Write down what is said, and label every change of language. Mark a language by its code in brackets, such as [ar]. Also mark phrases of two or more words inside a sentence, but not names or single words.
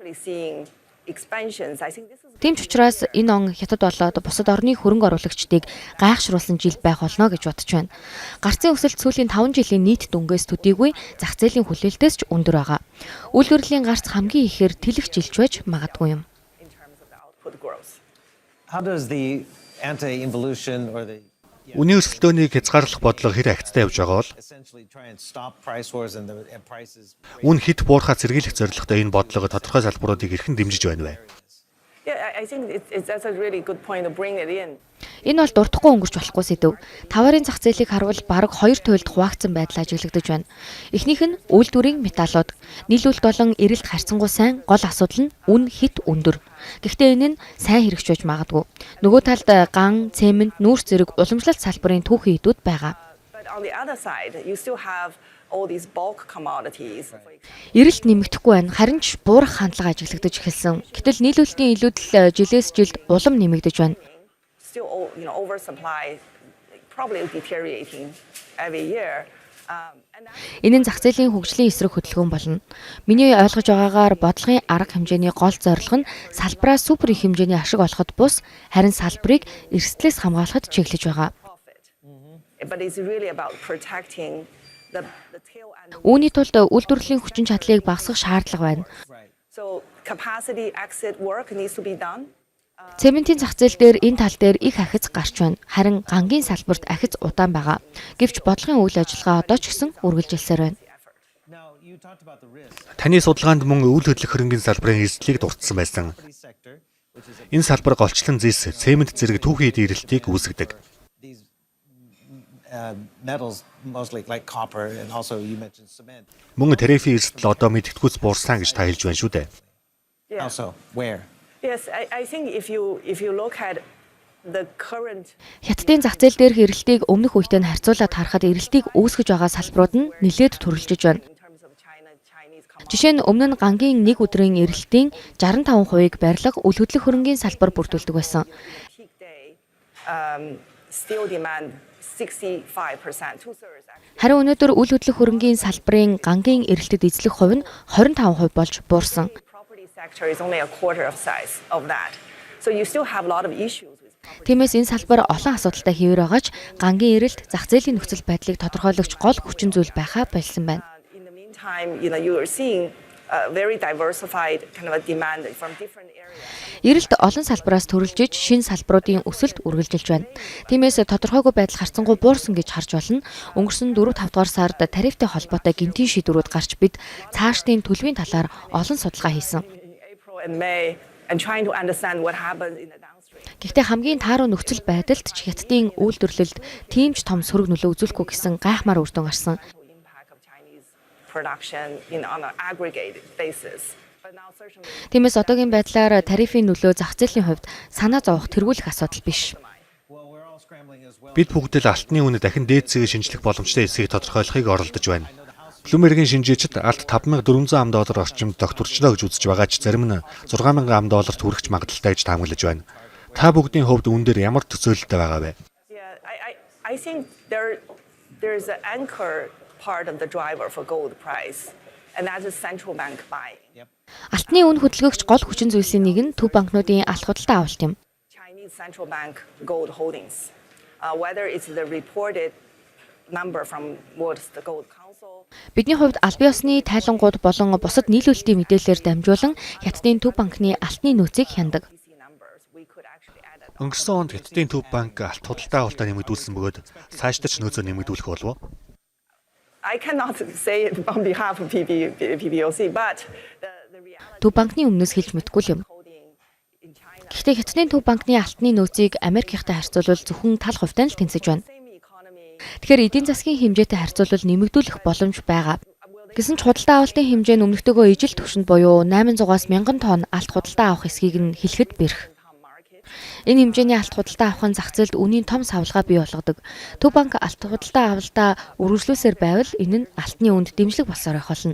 [mn] Тийм ч учраас энэ он хятад болоод бусад орны хөрөнгө оруулагчдыг гайхшруулсан жил байх болно гэж бодож байна. Гарцын өсөлт сүүлийн 5 жилийн нийт дүнгээс төдийгүй зах зээлийн хүлээлтээс ч өндөр байгаа. Үйлдвэрлэлийн гарц хамгийн ихээр тэлэх жилч байж магадгүй юм. [en] How does the anti-involution or the [mn] Үнийн өсөлтөөнийг хязгаарлах бодлого хэр агцтай явж байгаа бол [en] essentially try and stop price wars and prices. [mn] үн хэд буурахаа сэргийлэх зорилготой энэ бодлого тодорхой салбаруудыг хэрхэн дэмжиж байна вэ? [en] Yeah, I think that's a really good point to bring it in. [mn] Энэ бол дуртахгүй өнгөрч болохгүй сэдв. Таварын зах зээлийг харуул бараг 2 туйлд хуваагдсан байдал ажиглагдаж байна. Эхнийх нь үйлдвэрийн металлууд. Нийлүүлэлт болон эрэлт харьцангуй сайн гол асуудал нь үн хит өндөр. Гэхдээ энэ нь сайн хэрэгжиж байж магадгүй. Нөгөө талд ган, цемент, нүүрс зэрэг уламжлалт салбарын түүхэн эдүүд байгаа. [en] But on the other side, you still have all these bulk commodities. [mn] Эрэлт нэмэгдэхгүй байна. Харин ч буурах хандлага ажиглагдаж эхэлсэн. Гэтэл нийлүүлэлтийн илүүдэл жилээс жилд улам нэмэгдэж байна. [en] Still, oversupply, probably deteriorating every year. [mn] Энэ нь зах зээлийн хөгжлийн эсрэг хөдөлгөөн болно. Миний ойлгож байгаагаар бодлогын арга хэмжээний гол зорилго нь салбараа супер их хэмжээний ашиг олоход бус, харин салбарыг эрсдлээс хамгаалахад чиглэж байгаа. [en] But it's really about protecting the tail end. [mn] Үүний тулд үйлдвэрлэлийн хүчин чадлыг багасгах шаардлага байна. [en] So capacity exit work needs to be done. [mn] Цементийн зах зээл дээр энэ тал дээр их ахиц гарч байна. Харин гангийн салбарт ахиц удаан байгаа. Гэвч бодлогын үйл ажиллагаа одоо ч гэсэн үргэлжилсээр байна. [en] Now you talked about the risk. [mn] Таны судалгаанд мөн үйл хөдлөх хөрөнгийн салбарын эрсдлийг дурдсан байсан. [en] Sector, which is [mn] Энэ салбар голчлон зис, цемент зэрэг түүхийн эдийн эрэлтийг үүсгэдэг. [en] these metals mostly like copper and also you mentioned cement. [mn] Мөн тарифын эрсдэл одоо мэдгэдэггүйц буурсан гэж та хэлж байна шүү дээ. [en] Yeah. Also, where? Yes, I think if you look at the current [mn] Хятадын зах зээл дээрх эрэлтийг өмнөх үетэй харьцуулаад харахад эрэлтийг үүсгэж байгаа салбарууд нь нэлээд төрөлжиж байна. [en] in terms of Chinese [mn] Жишээ нь өмнө нь гангийн нэг өдрийн эрэлтийн 65%-ийг барилга, үл хөдлөх хөрөнгийн салбар бүрдүүлдэг байсан. [en] peak day steel demand 65%, 2/3 actually. [mn] Харин өнөөдөр үл хөдлөх хөрөнгийн салбарын гангийн эрэлтэд эзлэх хувь нь 25% болж буурсан. [en] Property sector is only a quarter of size of that. So you still have a lot of issues with property. [mn] Тиймээс энэ салбар олон асуудалтай хэвээр байгаач гангийн эрэлт зах зээлийн нөхцөл байдлыг тодорхойлогч гол хүчин зүйл байхаа болсон байна. [en] In the meantime, you are seeing very diversified kind of a demand from different areas. [mn] Эрэлт олон салбараас төрөлжиж, шинэ салбаруудын өсөлт үргэлжилж байна. Тиймээс тодорхойгүй байдал харцангуй буурсан гэж харж болно. Өнгөрсөн 4-5 дугаар сард тарифтай холбоотой гэмтийн шийдвэрүүд гарч бид цаашдын төлөвийн талаар олон судалгаа хийсэн. [en] In April and May and trying to understand what happens in the downstream. [mn] Гэхдээ хамгийн тааруу нөхцөл байдалд ч Хятадын үйлдвэрлэлд тийм ч том сөрөг нөлөө үзүүлэхгүй гэсэн гайхмаар үр дүн гарсан. [en] Impact of Chinese production on an aggregate basis. But now certainly [mn] Тиймээс одоогийн байдлаар тарифын нөлөө зах зээлийн хувьд санаа зовох тэргүүлэх асуудал биш. [en] Well, we're all scrambling as well. [mn] Бид бүгд л алтны үнэ дахин дээдсээ шинжлэх боломжтой эсэхийг тодорхойлохыг оролдож байна. Bloomberg-ийн шинжээчид алт $5,400 орчимд докторчлоо гэж үзэж байгаа ч зарим нь $6,000 хүрэх магадaltaй гэж таамаглаж байна. Та бүгдийн хувьд үүн дээр ямар төсөөлөлтэй байгаа вэ? [en] yeah, I think there's an anchor part of the driver for gold price, and that's the central bank buying. [mn] Алтны үн хөдөлгөгч гол хүчин зүйлсийн нэг нь төв банкнуудын алт худалдаа авалт юм. [en] Chinese central bank gold holdings, whether it's the reported number from what's the Gold Council. [mn] Бидний хувьд албан ёсны тайлангууд болон бусад нийлүүлэлтийн мэдээлэлээр дамжуулан Хятадын төв банкны алтны нөөцийг хяндаг. [en] PC numbers, we could actually add that. [mn] Өнгөрсөн онд Хятадын төв банк алт худалдаа авалтаа нэмэгдүүлсэн бөгөөд цаашдаа ч нөөцөө нэмэгдүүлэх болов уу? [en] I cannot say it on behalf of PBOC, but the reality [mn] Төв банкны өмнөөс хэлж мэдгүй юм. [en] holding in China, [mn] Гэхдээ Хятадын төв банкны алтны нөөцийг Америкийнхтай харьцуулбал зөвхөн тал хувьтай л тэнцэж байна. [en] same economy. [mn] Тэгэхээр эдийн засгийн хэмжээтэй харьцуулбал нэмэгдүүлэх боломж байгаа. Гэсэн ч худалдаа авалтын хэмжээ нь өмнөхтэйгөө ижил түвшинд буюу 800-аас 1000 тонн алт худалдаа авах эсхийг нь хэлэхэд бэрх. Энэ хэмжээний алт худалдаа авах нь зах зээлд үнийн том савлгаа бий болгодог. Төв банк алт худалдаа авалтаа үргэлжлүүлсээр байвал энэ нь алтны үнд дэмжлэг болсоор байх болно.